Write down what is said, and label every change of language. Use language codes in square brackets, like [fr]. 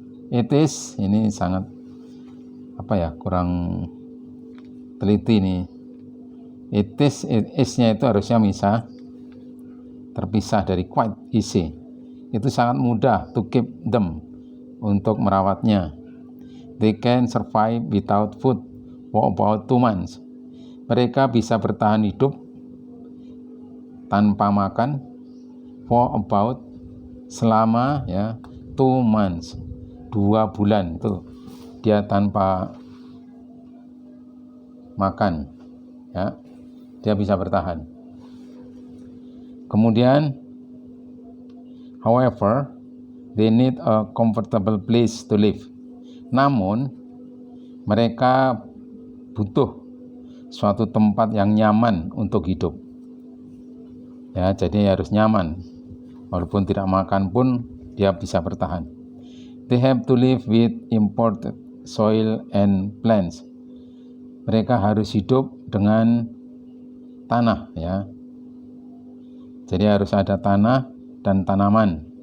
[en] It is, [id] ini sangat kurang teliti nih. [en] It is- [id] nya itu harusnya bisa terpisah dari [en] quite easy. [id] Itu sangat mudah [en] to keep them, [id] untuk merawatnya. [en] They can survive without food for about 2 months. [id] Mereka bisa bertahan hidup tanpa makan [en] for about, [id] selama ya [en] 2 months, [id] 2 bulan itu dia tanpa makan ya, dia bisa bertahan. Kemudian [en] however they need a comfortable place to live. [id] Namun mereka butuh suatu tempat yang nyaman untuk hidup ya, jadi harus nyaman, walaupun tidak makan pun dia bisa bertahan. [en] They have to live with imported soil and plants. [id] Mereka harus hidup dengan tanah ya, jadi harus ada tanah dan tanaman.